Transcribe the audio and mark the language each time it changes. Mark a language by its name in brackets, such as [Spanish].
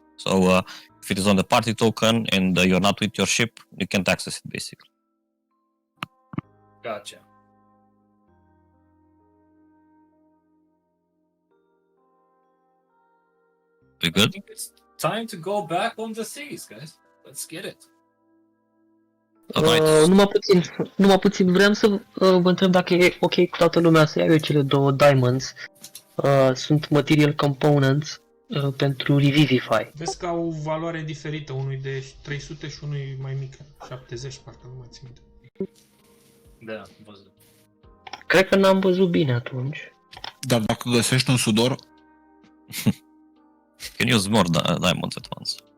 [English] So if it is on the party token and you're not with your ship, you can't access it basically. Gotcha. We I good? think it's time to go back on the seas, guys. Let's get it. Alright. [Romanian] Numai puțin vreau să vă întreb dacă e ok cu toată lumea să iau eu cele două diamonds. Sunt [English] material components [Romanian] pentru Revivify. Vezi că au valoare diferită, unui de 300 și unui mai mic, 70 parcă, nu mai țin minte. Da, văzut. Cred că n-am văzut bine atunci. Dar dacă găsești un sudor, [English] Can use more diamonds at once.